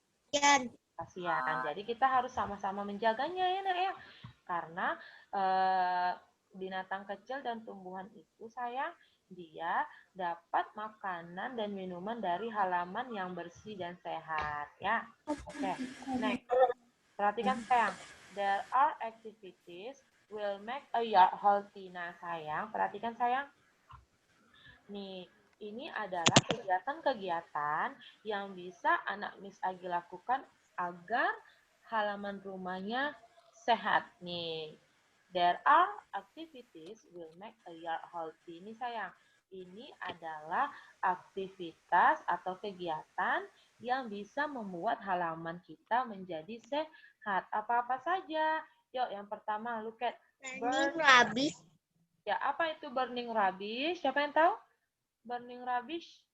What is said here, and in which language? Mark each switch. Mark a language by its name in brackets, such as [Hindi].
[Indonesian] Kasihan. Jadi kita harus sama-sama menjaganya ya, Nak ya. Karena binatang kecil dan tumbuhan itu sayang, dia dapat makanan dan minuman dari halaman yang bersih dan sehat ya. Oke. Next. Perhatikan sayang. [English] There are activities will make a yard healthy. [Indonesian] Nah, sayang, perhatikan sayang. Nih, ini adalah kegiatan-kegiatan yang bisa anak Miss Agi lakukan agar halaman rumahnya sehat. [English] Nih, there are activities will make a yard healthy. [Indonesian] Ini sayang, ini adalah aktivitas atau kegiatan yang bisa membuat halaman kita menjadi sehat. Apa-apa saja. Yuk, yang pertama, [English] look at burning rubbish. [Indonesian] Ya, apa itu [English] burning rubbish? [Indonesian] Siapa yang tahu? [English] Burning rubbish?